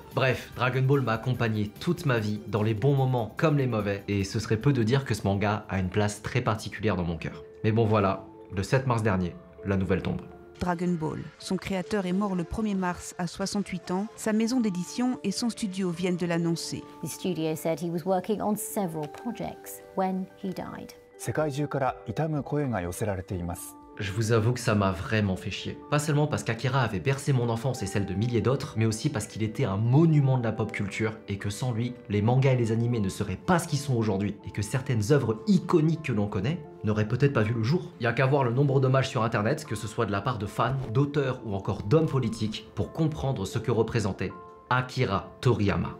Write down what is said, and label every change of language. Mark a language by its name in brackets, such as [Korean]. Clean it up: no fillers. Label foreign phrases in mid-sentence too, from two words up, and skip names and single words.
[French] Bref, Dragon Ball m'a accompagné toute ma vie, dans les bons moments comme les mauvais, et ce serait peu de dire que ce manga a une place très particulière dans mon cœur. Mais bon voilà, le 7 mars dernier, la nouvelle tombe. Dragon Ball. Son créateur est mort le 1er mars à 68 ans. Sa maison d'édition et son studio viennent de l'annoncer. [English] The studio said he was working on several projects when he died. [Japanese] 世界中から悼む声が寄せられています。 [French] Je vous avoue que ça m'a vraiment fait chier. Pas seulement parce qu'Akira avait bercé mon enfance et celle de milliers d'autres, mais aussi parce qu'il était un monument de la pop culture et que sans lui, les mangas et les animés ne seraient pas ce qu'ils sont aujourd'hui et que certaines œuvres iconiques que l'on connaît n'auraient peut-être pas vu le jour. Il y a qu'à voir le nombre d'hommages sur internet, que ce soit de la part de fans, d'auteurs ou encore d'hommes politiques, pour comprendre ce que représentait Akira Toriyama.